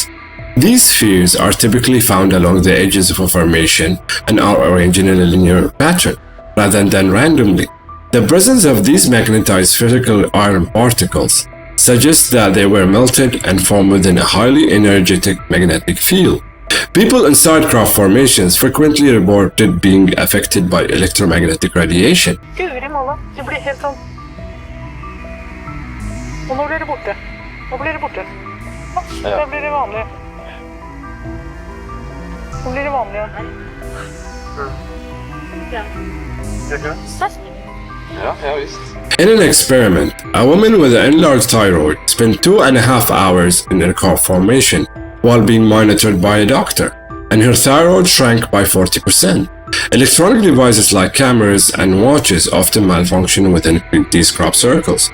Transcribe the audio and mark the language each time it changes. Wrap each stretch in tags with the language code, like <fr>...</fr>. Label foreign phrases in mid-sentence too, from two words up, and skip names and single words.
<en>These spheres are typically found along the edges of a formation and are arranged in a linear pattern, rather than randomly. The presence of these magnetized spherical iron particles suggests that they were melted and formed within a highly energetic magnetic field. People inside crop formations frequently reported being affected by electromagnetic radiation.</en> <no>Guri malla, det blir helt sånn. Og nå blir det borte. Nå blir det borte. Da blir det vanlig. Nå blir det vanlig igjen. Ja, visst.</no> <en>In an experiment, a woman with an enlarged thyroid spent 2.5 hours in a crop formation while being monitored by a doctor, and her thyroid shrank by 40%. Electronic devices like cameras and watches often malfunction within these crop circles.</en>